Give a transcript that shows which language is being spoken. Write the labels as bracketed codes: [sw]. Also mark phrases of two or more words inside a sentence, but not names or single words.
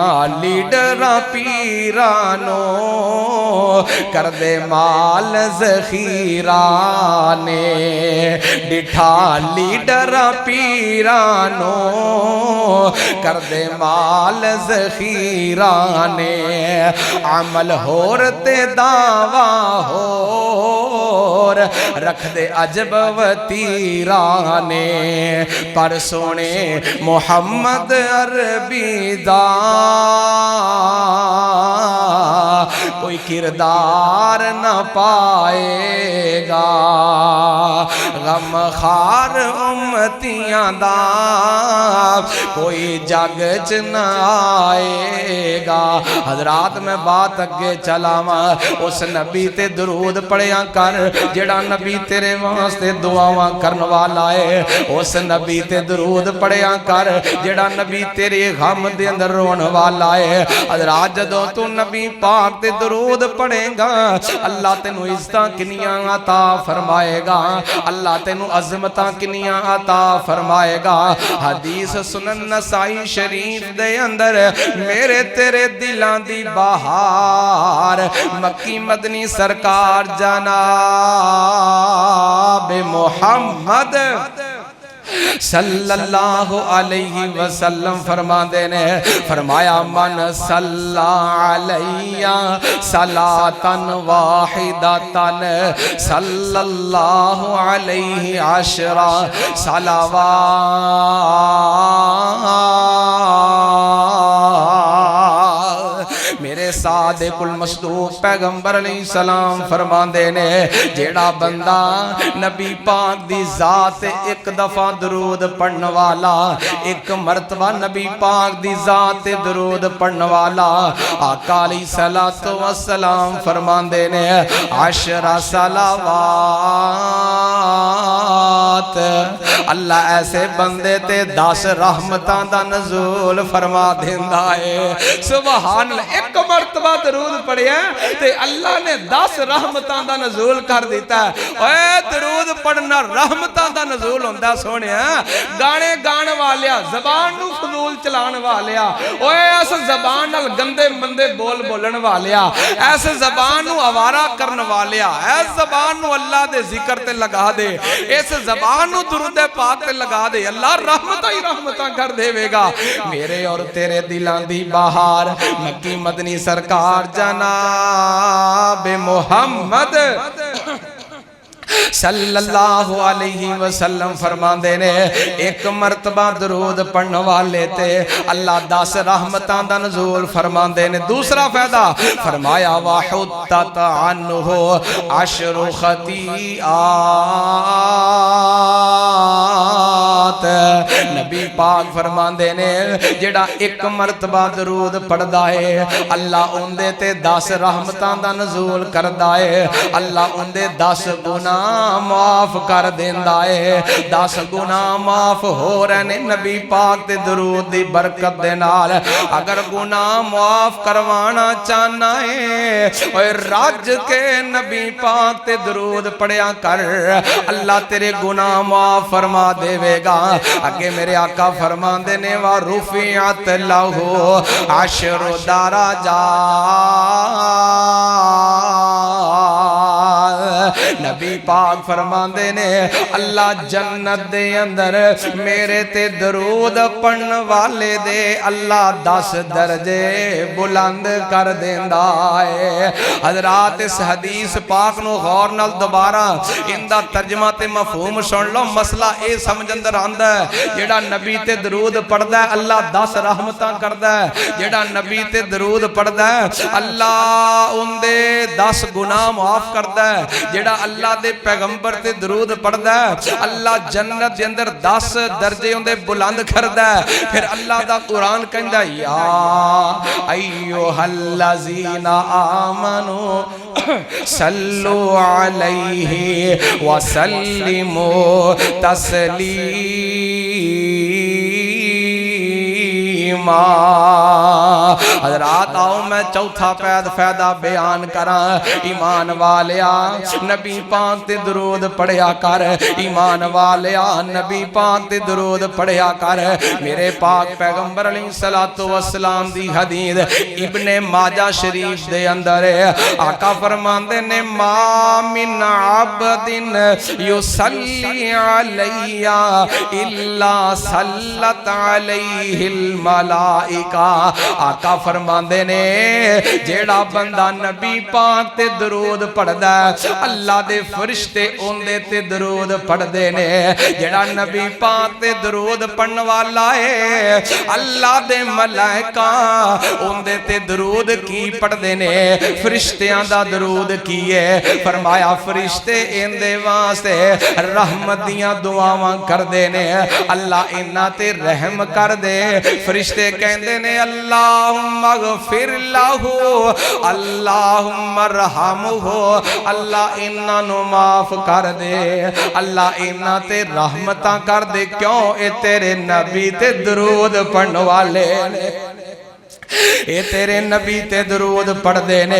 [pa] لیڈراں پیرانو کر دے مال ذخیرانے ڈٹھا لیڈراں پیرانو کر دے مال ذخیرانے عمل ہور تے دعویٰ ہور رکھ دے عجب وطیرانے پر سونے محمد عربی دا کوئی کردار نہ پائے گا غم خار امتیاں دا کوئی جگ چ نہ آئے گا حضرات میں بات اگے چلاواں اس نبی تے درود پڑھیا کر جڑا نبی تیرے واسطے دعاواں کرن والا ہے اس نبی تے درود پڑھیا کر جڑا نبی تیرے غم دے اندر رون والا ہے حضرات جدوں تو نبی پاک تے درود پڑھے گا اللہ تینو عزتاں کنیاں عطا فرمائے گا اللہ تینو عظمتاں کنیاں عطا فرمائے گا حدیث سنن نسائی شریف دے اندر میرے تیرے دلاں دی بہار مکی مدنی سرکار جناب محمد [ar] صلی اللہ علیہ وسلم [pa] فرما دینے فرمایا [ar] من صلی علیہ صلاةً واحدةً صلی اللہ علیہ عشرہ [pa] صلوات میرے [ar] صادق المصدوق [pa] پیغمبر [ar] علیہ السلام [pa] فرما دینے جیڑا بندہ نبی پاک دی ذات ایک دفعہ درود پڑھن والا ایک مرتبہ نبی پاک دی ذات درود پڑھن والا آقا [ar] علیہ السلام [pa] فرما دینے 10 صلوات اللہ ایسے بندے تے 10 رحمتاں دا نزول فرما دیندا ہے [ar] سبحان اللہ [pa] ایک مرتبہ درود پڑھیا تے اللہ نے 10 رحمتاں دا نزول کر دیتا ہے اے درود پڑھنا رحمتاں دا نزول ہوندا سونیا گانے گان والیا زبان نو فضول چلان والیا اوے اس زبان نال گندے مندے بول بولن والیا اس زبان نو آوارہ کرن والیا اس زبان نو اللہ دے ذکر تے لگا دے اس زبان نو درود پاک تے لگا دے اللہ رحمتاں ہی رحمتاں کر دے گا میرے اور تیرے دلاں دی بہار مکی مدنی سرکار جناب محمد [ar] صلی اللہ علیہ وسلم [pa] فرما دینے ایک مرتبہ درود پڑھن والے تے اللہ 10 رحمتاں دا نزول فرما دینے دوسرا فائدہ فرمایا [ar] وَحُطَّتْ عَنْهُ 10 خطیئات [pa] نبی پاک فرما دینے جڑا ایک مرتبہ درود پڑھدا ہے اللہ اندے تے 10 رحمتاں دا نزول کردا ہے اللہ اندے 10 گناہ معاف کر دیندا ہے 10 گناہ معاف ہو رہے نے نبی پاک تے درود دی برکت دے نال اگر گناہ معاف کروانا چاہنا ہے اوے رج کے نبی پاک تے درود پڑھیا کر اللہ تیرے گناہ معاف فرما دے گا اگے میرے آقا فرما دینے [ar] وَرُفِعَتْ لَهُ [pa] 10 درجات نبی پاک فرماندے نے اللہ جنت دے اندر میرے تے درود پڑھن والے دے اللہ 10 درجے بلند کر دیندا ہے۔ حضرات اس حدیث پاک نو غور نال دوبارہ اندہ ترجمہ تے مفہوم سن لو، مسئلہ اے سمجھ اندر آندا ہے جیڑا نبی تے درود پڑھدا ہے اللہ 10 رحمتاں کردا ہے، جیڑا نبی تے درود پڑھدا ہے اللہ ان دے 10 گناہ معاف کردا ہے، جیڑا اللہ دے پیغمبر تے درود پڑھدا ہے اللہ جنت دے اندر 10 درجے ان دے بلند کردا ہے۔ پھر اللہ دا قرآن کہندا [ar] یا ایھا الذین آمنوا صلو علیہ وسلموا تسلیما۔ [pa] حضرات آؤ میں چوتھا فائدہ بیان کراں، ایمان والیا نبی پاک تے درود پڑھیا کر، ایمان والیا نبی پاک تے درود پڑھیا کر۔ میرے پاک پیغمبر [ar] علیہ السلام [pa] دی حدیث ابن ماجہ شریف دے اندر آقا فرماندے نے [ar] ما من عبد یصلی علی الا صلت علیہ الملائکہ۔ [pa] آقا فرماندے نے جیڑا بندہ نبی پاک تے درود پڑھدا ہے اللہ دے فرشتے اوندے تے درود پڑھدے نے، جیڑا نبی پاک تے درود پڑھن والا ہے اللہ دے ملائکہ اوندے تے درود کی پڑھدے نے، فرشتیاں دا درود کی ہے، فرمایا فرشتے اندے واسطے رحمت دیاں دعاواں کر دے نے، اللہ انہاں تے رحم کر دے، فرشتے کہندے نے [ar] اللہم اغفر لہو اللہم ارحمہو، [pa] اللہ انہاں نو معاف کر دے، اللہ انہاں تے رحمتاں کر دے، کیوں اے تیرے نبی تے درود پڑھن والے نے، اے تیرے نبی تے درود پڑھ دینے۔